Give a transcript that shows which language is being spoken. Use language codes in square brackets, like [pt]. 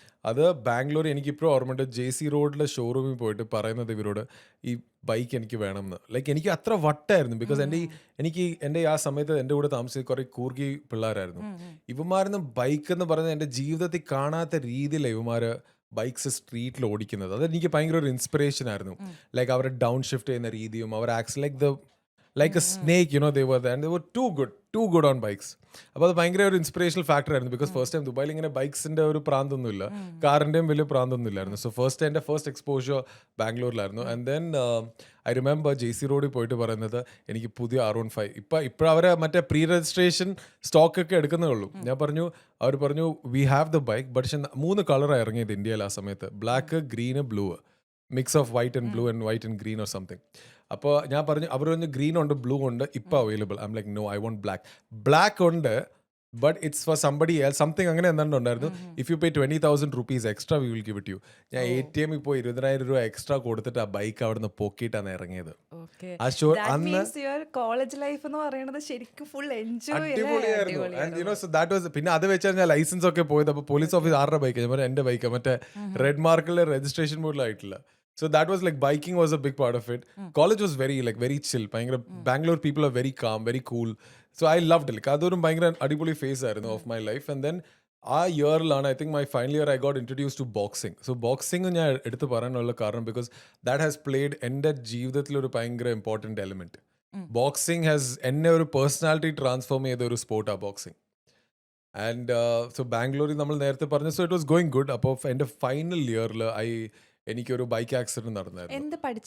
[ml] അത് ബാംഗ്ലൂർ, എനിക്കിപ്പോഴും ഓർമ്മയുണ്ട്, JC റോഡിലെ ഷോറൂമിൽ പോയിട്ട് പറയുന്നത് ഇവരോട് ഈ ബൈക്ക് എനിക്ക് വേണമെന്ന്. ലൈക്ക് എനിക്ക് അത്ര വട്ടായിരുന്നു. ബിക്കോസ് എൻ്റെ ആ സമയത്ത് എൻ്റെ കൂടെ താമസിച്ച കുറേ കൂർഗി പിള്ളേരായിരുന്നു. ഇവന്മാരൊന്നും ബൈക്ക് എന്ന് പറയുന്നത് എൻ്റെ ജീവിതത്തിൽ കാണാത്ത രീതിയിലാണ് ഇവന്മാർ ബൈക്സ് സ്ട്രീറ്റിൽ ഓടിക്കുന്നത്. അതെനിക്ക് ഭയങ്കര ഒരു ഇൻസ്പിറേഷൻ ആയിരുന്നു. ലൈക്ക് അവരെ ഡൗൺ ഷിഫ്റ്റ് ചെയ്യുന്ന രീതിയും അവർ ax [en] like a snake, they were there, and they were too good on bikes. [ml] അപ്പോൾ അത് ഭയങ്കര ഒരു ഇൻസ്പിറേഷണൽ ഫാക്ടർ ആയിരുന്നു. ബിക്കോസ് ഫസ്റ്റ് ടൈം ദുബായിൽ ഇങ്ങനെ ബൈക്സിൻ്റെ ഒരു പ്രാന്തൊന്നുമില്ല, കാറിൻ്റെയും വലിയ പ്രാന്തൊന്നും ഇല്ലായിരുന്നു. സോ എൻ്റെ first exposure ബാംഗ്ലൂരിലായിരുന്നു. [en] and then I remember [ml] JC റോഡിൽ പോയിട്ട് പറയുന്നത് എനിക്ക് പുതിയ R15 ഇപ്പോൾ അവരെ മറ്റേ പ്രീ രജിസ്ട്രേഷൻ സ്റ്റോക്കൊക്കെ എടുക്കുന്നേ ഉള്ളൂ. അവർ പറഞ്ഞു [en] we have the bike, [ml] പക്ഷെ 3 കളറാണ് ഇറങ്ങിയത് ഇന്ത്യയിൽ ആ സമയത്ത്, black, green, blue, mix of white and blue and white and green or something. അപ്പോൾ ഞാൻ പറഞ്ഞു, അവർ പറഞ്ഞു ഗ്രീൻ ഉണ്ട്, ബ്ലൂ ഉണ്ട്, ഇപ്പോൾ available. [en] I'm like no, I want black ഉണ്ട്, but it's for somebody else, something [ml] അങ്ങനെ എന്താണ്ടുണ്ടായിരുന്നു. [en] If you pay 20,000 rupees extra we will give it you. [ml] ഞാൻ ATM പോയി 20,000 രൂപ എക്സ്ട്രാ കൊടുത്തിട്ട് ആ ബൈക്ക് അവിടുന്ന് പൊക്കിയിട്ടാണ് ഇറങ്ങിയത്. ആ ഷോ അന്ന് കോളേജ് ലൈഫ് എന്ന് പറയുന്നത് ശരിക്കും ഫുൾ എൻജോയ് അടിപൊളിയായിരുന്നു. പിന്നെ അത് വെച്ചാൽ ഞാൻ ലൈസൻസ് ഒക്കെ പോയത്. അപ്പോൾ പോലീസ് ഓഫീസ് ആരുടെ ബൈക്ക്? ഞാൻ എൻ്റെ ബൈക്ക് മറ്റേ red മാർക്കിലെ registration ബോർഡിലായിട്ടില്ല. [en] So that was like biking was a big part of it. College was very chill. Bangalore people are very calm, very cool. So I loved it. Like [ml] adorum bhayangara adipoli phase aayirunnu [en] of my life. And then [ml] ആ ഇയറിലാണ്, [en] I think my final year, I got introduce to boxing. [ml] So boxing ഞാൻ എടുത്ത് പറയാനുള്ള കാരണം [en] because that has played [ml] എൻ്റെ ജീവിതത്തിലൊരു ഭയങ്കര important element. Boxing has എന്നെ ഒരു personality transform ചെയ്ത ഒരു സ്പോർട്ടാണ് ബോക്സിംഗ്. ആൻഡ് സോ ബാംഗ്ലൂരിൽ നമ്മൾ നേരത്തെ പറഞ്ഞു, [en] So it was going good. [ml] അപ്പോൾ എൻ്റെ ഫൈനൽ ഇയറിൽ എനിക്കൊരു ബൈക്ക് ആക്സിഡന്റ് നടന്നായിരുന്നു.